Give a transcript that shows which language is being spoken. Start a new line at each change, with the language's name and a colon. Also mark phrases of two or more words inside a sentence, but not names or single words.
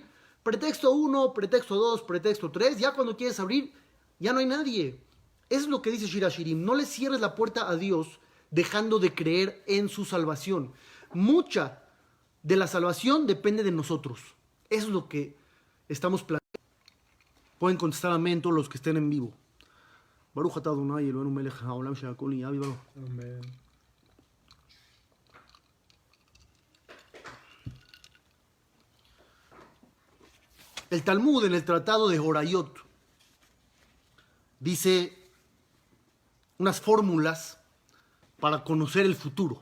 Spanish: Pretexto 1, pretexto 2, pretexto 3, ya cuando quieres abrir, ya no hay nadie. Eso es lo que dice Shir HaShirim. No le cierres la puerta a Dios dejando de creer en su salvación. Mucha de la salvación depende de nosotros. Eso es lo que estamos planteando. Pueden contestar amén todos los que estén en vivo.
Hebrew: ברוך אתה אדוני אלוהינו מלך העולם שהכל נהיה בדברו.
Spanish: Amén. El Talmud en el Tratado de Horayot dice unas fórmulas para conocer el futuro.